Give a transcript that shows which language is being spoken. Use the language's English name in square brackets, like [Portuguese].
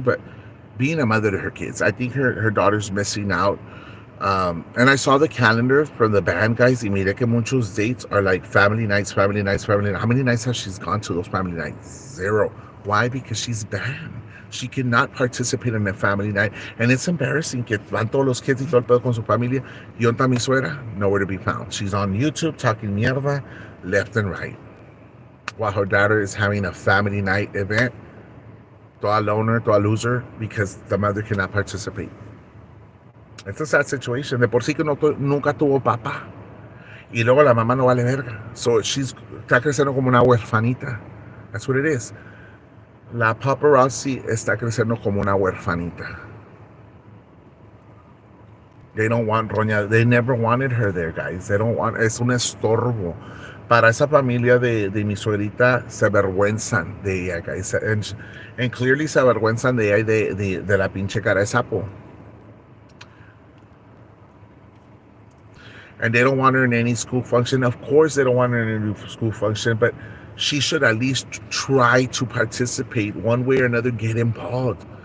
[English] But being a mother to her kids, I think her daughter's missing out. And I saw the calendar from the band, guys. [Spanish] Y mire que muchos [English] dates are like family nights, family nights, family nights. How many nights has she gone to those family nights? Zero. Why? Because she's banned. She cannot participate in a family night. And it's embarrassing [Spanish] que van todos los kids y todo el pedo con su familia. Y onta mi suegra, [English] nowhere to be found. She's on YouTube talking [Spanish] mierda [English] left and right. While her daughter is having a family night event, toda loner, toda loser, because the mother cannot participate. It's a sad situation. [Spanish] De por sí que no, nunca tuvo papá. Y luego la mamá no vale verga. So está creciendo como una huerfanita. [English] That's what it is. [Spanish] La paparazzi está creciendo como una huerfanita. [English] They don't want Roña. They never wanted her there, guys. They don't want. [Spanish] Es un estorbo. Para esa familia de mi suegrita se avergüenzan de ella, guys. [English] And clearly [Spanish] se avergüenzan de ella y de la pinche cara de sapo. [English] And they don't want her in any school function. Of course, they don't want her in any school function, but she should at least try to participate one way or another, get involved.